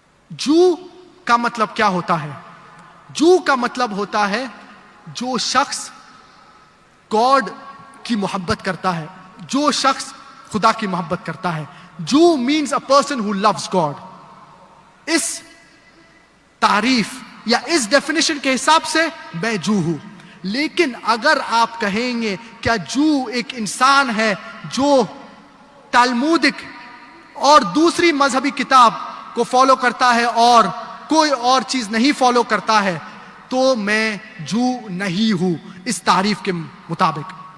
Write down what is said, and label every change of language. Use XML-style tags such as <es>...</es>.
<ur>جو کا مطلب کیا ہوتا ہے؟ جو کا مطلب ہوتا ہے جو شخص گاڈ کی محبت کرتا ہے, جو شخص خدا کی محبت کرتا ہے.</ur> <en>جو means a person who loves God.</en> <ur>اس تعریف یا اس ڈیفینیشن کے حساب سے میں جو ہوں. لیکن اگر آپ کہیں گے کیا جو ایک انسان ہے جو تالمودک اور دوسری مذہبی کتاب کو فالو کرتا ہے اور کوئی اور چیز نہیں فالو کرتا ہے, تو میں جو نہیں ہوں اس تعریف کے مطابق.</ur>